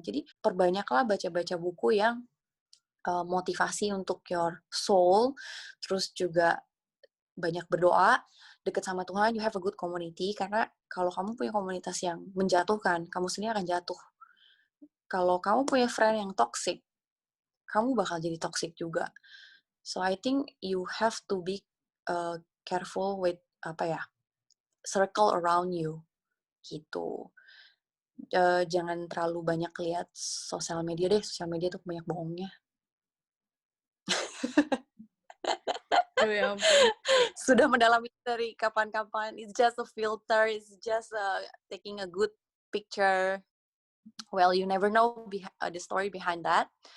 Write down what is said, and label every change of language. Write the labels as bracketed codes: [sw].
[id] Jadi perbanyaklah baca-baca buku yang motivasi untuk [en] your soul, [id] terus juga banyak berdoa, dekat sama Tuhan, [en] you have a good community, [id] karena kalau kamu punya komunitas yang menjatuhkan, kamu sendiri akan jatuh. Kalau kamu punya [en] friend [id] yang toxic, kamu bakal jadi toxic juga. [en] So I think you have to be careful with circle around you [id] gitu. Jangan terlalu banyak lihat sosial media deh, sosial media tuh banyak bohongnya. Aduh ya ampun. Sudah mendalami dari kapan-kapan. [en] It's just a filter. It's just taking a good picture. Well, you never know the story behind that.